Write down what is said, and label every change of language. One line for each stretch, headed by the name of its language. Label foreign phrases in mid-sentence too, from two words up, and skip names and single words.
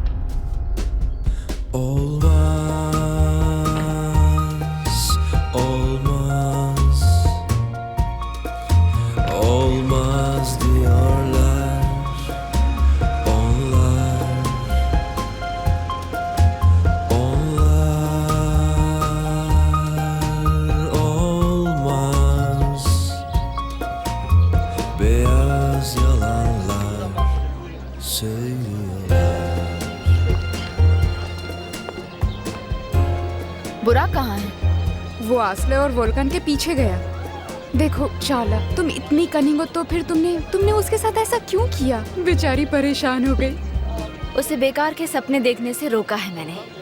Turkish: Olmaz, olmaz, olmaz diyorlar onlar, olmaz. Beyaz yalanlar söylüyorlar.
Hindi: बुराक कहाँ है? वो आसले और वोल्कान के पीछे गया। देखो शाला, तुम इतनी कनिंग हो तो फिर तुमने उसके साथ ऐसा क्यों किया? बेचारी परेशान हो गई। उसे बेकार के सपने देखने से रोका है मैंने।